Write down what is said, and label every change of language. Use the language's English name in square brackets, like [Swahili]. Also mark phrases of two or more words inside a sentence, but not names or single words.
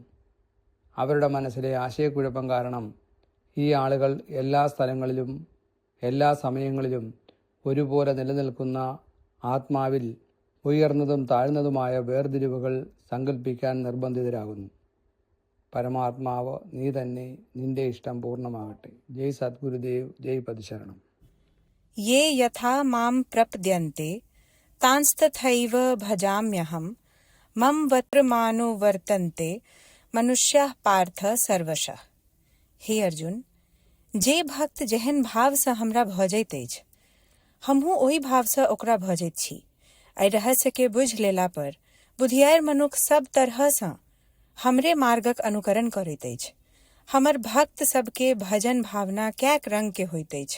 [Malayalam] അവരുടെ മനസ്സിലെ ആശയക്കുഴപ്പം കാരണം ഈ ആളുകൾ എല്ലാ സ്ഥലങ്ങളിലും എല്ലാ സമയങ്ങളിലും ഒരുപോലെ നിലനിൽക്കുന്ന ആത്മാവിൽ ഉയർന്നതും താഴ്ന്നതുമായ വേർതിരിവുകൾ സങ്കല്പിക്കാൻ നിർബന്ധിതരാകുന്നു. പരമാത്മാവ് നീ തന്നെ, നിന്റെ ഇഷ്ടം പൂർണ്ണമാകട്ടെ. ജയ് സദ്ഗുരുദേവ്, ജയ് പതിശരണം. [Sanskrit] ये यथा मां प्रपद्यन्ते तांस्तथैव भजाम्यहं मम वर्तमानो वर्तन्ते मनुष्याः पार्थ सर्वशः. [Maithili] हे अर्जुन, जे भक्त जेहन भाव से हमरा भजैत अछि, हमहू ओहि भाव से ओकरा भजैत छी. एहि रहस्य के बुझ लेला पर बुधियार मनुख सब तरह से हमरे मार्गक अनुकरण करैत अछि. हमर भक्त सबके भजन भावना कैक रंग के होइत अछि.